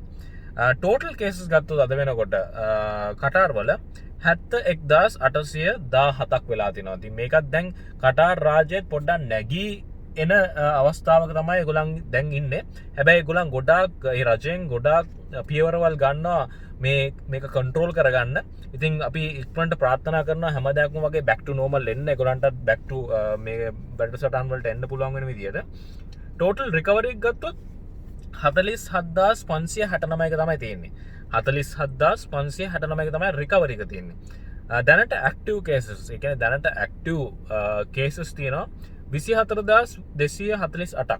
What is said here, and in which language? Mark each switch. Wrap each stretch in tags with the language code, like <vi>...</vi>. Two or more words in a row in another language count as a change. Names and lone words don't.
<en>total cases</en> <si>ගත්තොත් අද වෙනකොට කටාර් වල 71817ක් වෙලා තියෙනවා. ඉතින් මේකත් දැන් කටාර් රාජ්‍යයත් පොඩ්ඩක් නැගී එන අවස්ථාවක තමයි ඒගොල්ලන් දැන් ඉන්නේ. හැබැයි ඒගොල්ලන් ගොඩාක් ඒ රජයෙන් ගොඩාක් පියවරවල් ගන්නවා මේක කන්ට්‍රෝල් කරගන්න. ඉතින් අපි ඉක්මනට ප්‍රාර්ථනා කරනවා හැමදාම වගේ</si> <en>back to normal</en> <si>එන්න. ඒගොල්ලන්ටත්</si> <en>back to</en> <si>මේ වැඩසටහන් වලට එන්න පුළුවන් වෙන විදියට.</si> <en>total recovery</en> <si>එක ගත්තොත් 47569 එක තමයි තියෙන්නේ. 47569 එක තමයි රිකවරි එක තියෙන්නේ. දැනට</si> <en>active cases,</en> <si>ඒ කියන්නේ දැනට</si> <en>active cases</en> <si>තියෙනවා 24248ක්.</si>